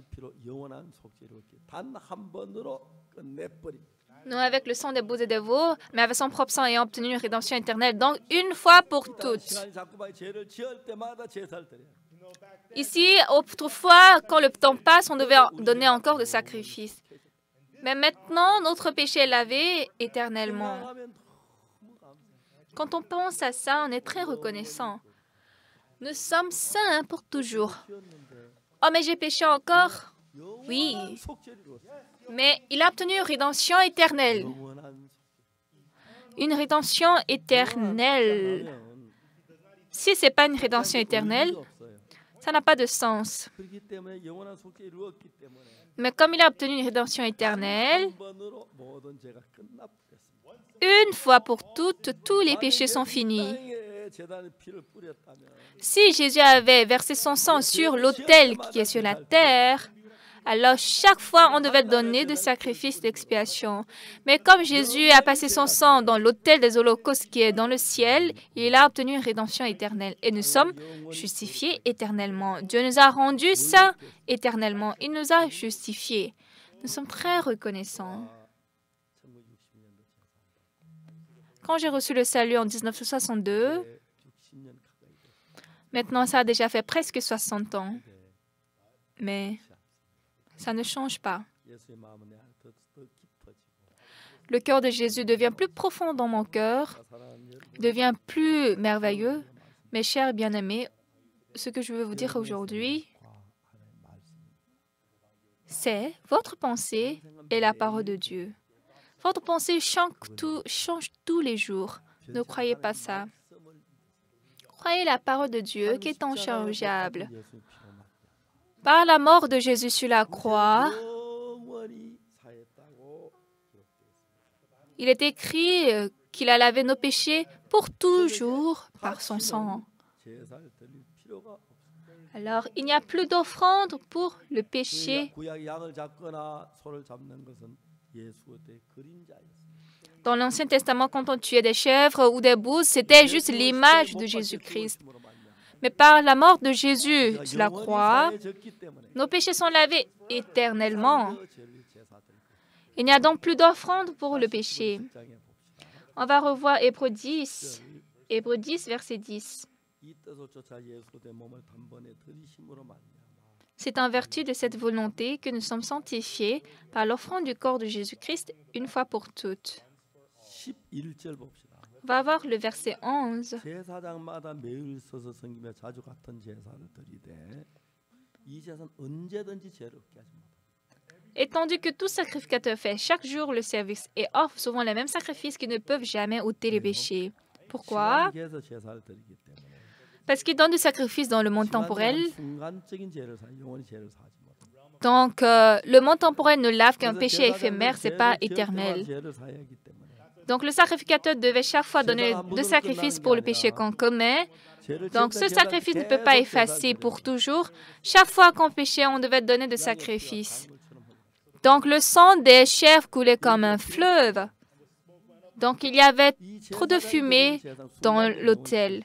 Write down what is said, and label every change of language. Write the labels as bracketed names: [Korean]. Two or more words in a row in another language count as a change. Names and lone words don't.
[French] Non avec le sang des boucs et des veaux, mais avec son propre sang ayant obtenu une rédemption éternelle. Donc, une fois pour toutes. Ici, autrefois, quand le temps passe, on devait donner encore des sacrifices. Mais maintenant, notre péché est lavé éternellement. [Korean] 생각하면 너무 감사해요. [French] Quand on pense à ça, on est très reconnaissant. Nous sommes saints pour toujours. [Korean] 튀었는데 [French] Oh, mais j'ai péché encore? Oui. [Korean] 영원한 속죄를 이루었어요. [French] Mais il a obtenu une rédemption éternelle. [Korean] 영원한 [French] Une rédemption éternelle. [Korean] 속죄는 [French] Si ce n'est pas une rédemption éternelle, [Korean] 없어요. [French] ça n'a pas de sens. [Korean] 그렇기 때문에 영원한 속죄를 이루었기 때문에 [French] Mais comme il a obtenu une rédemption éternelle, [Korean] 한 번으로 모든 죄가 끝났겠습니다. [French] une fois pour toutes, tous les péchés sont finis. [Korean] 땅에 제단에 피를 뿌렸다면 [French] Si Jésus avait versé son sang sur l'autel qui est sur la terre, alors chaque fois on devait donner des sacrifices d'expiation. Mais comme Jésus a passé son sang dans l'autel des holocaustes qui est dans le ciel, il a obtenu une rédemption éternelle. Et nous sommes justifiés éternellement. Dieu nous a rendus saints éternellement. Il nous a justifiés. Nous sommes très reconnaissants. [Korean] 1960년도 [French] Quand j'ai reçu le salut en 1962, [Korean] 60년 가까이 됐어요. [French] maintenant ça a déjà fait presque 60 ans. Mais ça ne change pas. [Korean] 예수의 마음은 내 안에 더 깊어지고 [French] Le cœur de Jésus devient plus profond dans mon cœur, [Korean] 사랑하는 여러분 [French] devient plus merveilleux. Mes chers bien-aimés, ce que je veux vous dire aujourd'hui, [Korean] 하나님의 말씀입니다. [French] c'est votre pensée et la parole de Dieu. Votre pensée change tous les jours. Ne croyez pas ça. Croyez la parole de Dieu qui est inchangeable. [Korean] 예수의 피로 막 [French] Par la mort de Jésus sur la croix, [Korean] 영원히 사했다고 기록되어 있습니다. [French] il est écrit qu'il a lavé nos péchés pour toujours par son sang. [Korean] 제사를 드릴 필요가 없습니다. [French] Alors, il n'y a plus d'offrande pour le péché. [Korean] 구약 양을 잡거나 소를 잡는 것은 예수의 그림자였습니다. [French] Dans l'Ancien Testament, quand on tuait des chèvres ou des bouses, c'était juste l'image de Jésus-Christ. Mais par la mort de Jésus sur la croix, nos péchés sont lavés éternellement. Il n'y a donc plus d'offrande pour le péché. On va revoir Hébreux 10, Hébreux 10, verset 10. C'est en vertu de cette volonté que nous sommes sanctifiés par l'offrande du corps de Jésus-Christ une fois pour toutes. [Korean] 11절 봅시다. [French] On va voir le verset 11. [Korean] 제사장마다 매일 서서 섬기며 자주 같은 제사를 드리되 이 제사는 언제든지 죄를 없게 하지 못합니다. [French] Étendu que tout sacrificateur fait chaque jour le service et offre souvent les mêmes sacrifices qui ne peuvent jamais ôter les péchés. Pourquoi? [Korean] 시간을 위해서 제사를 드리기 때문에 [French] Parce qu'il donne du sacrifice dans le monde temporel. [Korean] 순간적인 죄를 사 영원히 죄를 사지 못합니다. [French] Donc, le monde temporel ne lave qu'un péché éphémère, ce n'est pas éternel. [Korean] 죄를 사야 하기 때문에 [French] Donc, le sacrificateur devait chaque fois donner deux sacrifices pour le péché qu'on commet. Donc, ce sacrifice ne peut pas effacer pour toujours. Chaque fois qu'on péchait, on devait donner des sacrifices. Donc, le sang des chèvres coulait comme un fleuve. Donc, il y avait trop de fumée dans l'autel.